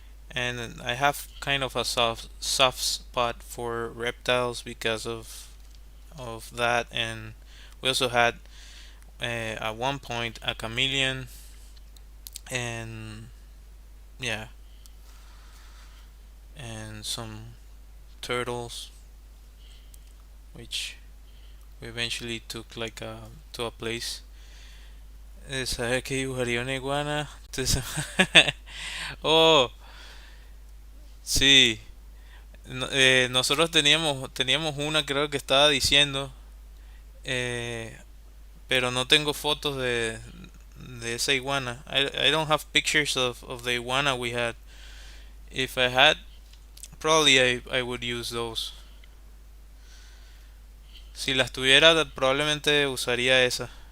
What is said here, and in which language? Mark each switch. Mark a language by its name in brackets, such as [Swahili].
[English] and I have kind of a soft spot for reptiles because of that, and we also had at one point a chameleon, and yeah, and some turtles, which we eventually took like to a place. [Spanish] ¿Sabes qué dibujaría una iguana? Entonces, oh, sí. Nosotros teníamos una, creo que estaba diciendo, eh, pero no tengo fotos de esa iguana. [English] I don't have pictures of the iguana we had. If I had, probably I would use those. [Spanish] Si las tuviera, probablemente usaría esa.